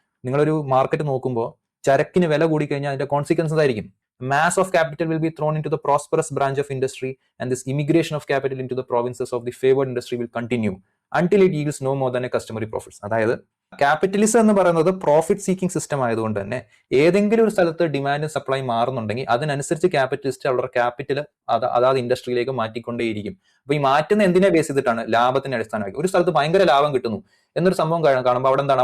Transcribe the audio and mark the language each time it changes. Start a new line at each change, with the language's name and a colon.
Malayalam: നിങ്ങളൊരു മാർക്കറ്റ് നോക്കുമ്പോൾ ചരക്കിന് വില കൂടി കഴിഞ്ഞാൽ അതിന്റെ കോൺസിക്വൻസ് ആയിരിക്കും.
English: Mass of capital will be thrown into the prosperous branch of industry, and this immigration of capital into the provinces of the favored industry will continue until it yields no more than a customary profits.
Malayalam: അതായത് capitalism എന്ന് പറയുന്നത് profit seeking system ആയതുകൊണ്ട് തന്നെ ഏതെങ്കിലും ഒരു സ്ഥലത്ത് demand supply മാറുന്നുണ്ടെങ്കിൽ അതിനനുസരിച്ച് capitalist അവരുടെ ക്യാപിറ്റൽ അതാത് ഇൻഡസ്ട്രിയിലേക്ക് മാറ്റിക്കൊണ്ടേയിരിക്കും. അപ്പൊ ഈ മാറ്റുന്ന എന്തിനെ ബേസ് ചെയ്തിട്ടാണ്? ലാഭത്തിന്റെ അടിസ്ഥാനമാക്കി. ഒരു സ്ഥലത്ത് ഭയങ്കര ലാഭം കിട്ടുന്നു എന്നൊരു സംഭവം കാണുമ്പോൾ അവിടെ എന്താണ്?